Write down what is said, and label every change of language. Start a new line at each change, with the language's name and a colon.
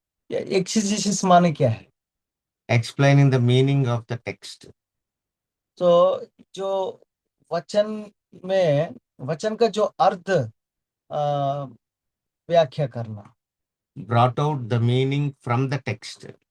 Hindi: एक्सिजिसिस माने क्या है?
English: Explaining the meaning of the text.
Hindi: तो जो वचन में वचन का जो अर्थ व्याख्या करना।
English: Brought out the meaning from the text.